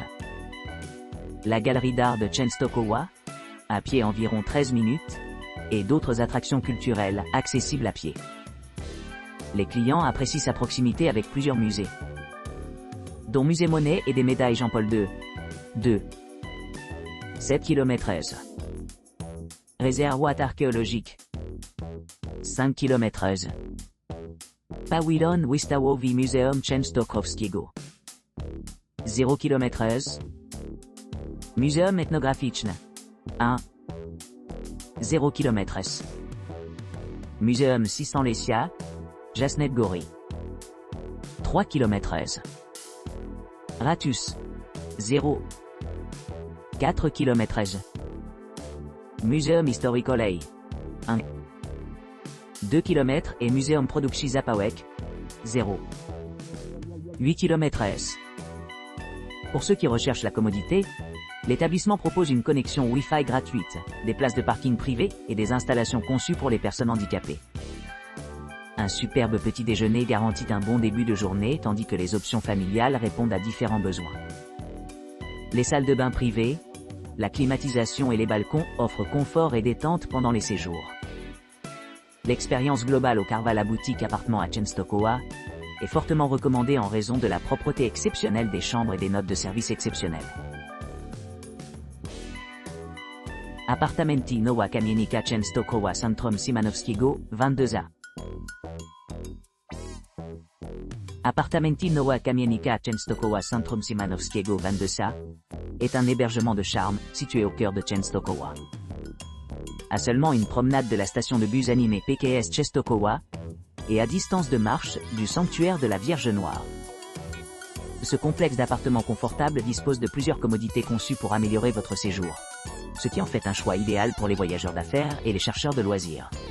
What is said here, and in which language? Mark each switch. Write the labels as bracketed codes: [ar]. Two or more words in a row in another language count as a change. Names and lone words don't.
[fr] La galerie d'art de Częstochowa, à pied environ 13 minutes, et d'autres attractions culturelles accessibles à pied. Les clients apprécient sa proximité avec plusieurs musées, dont Musée Monet et des médailles Jean-Paul II. 2. 7 km. Réservoir archéologique. 5 km. Pawilon Wystawowy Muzeum Częstochowskiego. 0 km. Muzeum etnograficzne. 1. 0 km. Muzeum 600 Lesia, Jasna Góra. 3 km. Ratus. 0. 4 km. Muzeum Historicolej. 1. 2 km et Muzeum Produkcji Zapałek. 0. 8 km. Pour ceux qui recherchent la commodité, l'établissement propose une connexion Wi-Fi gratuite, des places de parking privées et des installations conçues pour les personnes handicapées. Un superbe petit déjeuner garantit un bon début de journée tandis que les options familiales répondent à différents besoins. Les salles de bain privées, la climatisation et les balcons offrent confort et détente pendant les séjours. L'expérience globale au Carvala Boutique Appartement à Częstochowa est fortement recommandée en raison de la propreté exceptionnelle des chambres et des notes de service exceptionnelles. Apartamenty Nowa Kamienica Częstochowa Centrum Szymanowskiego, 22A. Apartamenty Nowa Kamienica Częstochowa Centrum Szymanowskiego, 22A est un hébergement de charme situé au cœur de Częstochowa. À seulement une promenade de la station de bus animée PKS Częstochowa et à distance de marche du sanctuaire de la Vierge Noire. Ce complexe d'appartements confortables dispose de plusieurs commodités conçues pour améliorer votre séjour, ce qui en fait un choix idéal pour les voyageurs d'affaires et les chercheurs de loisirs.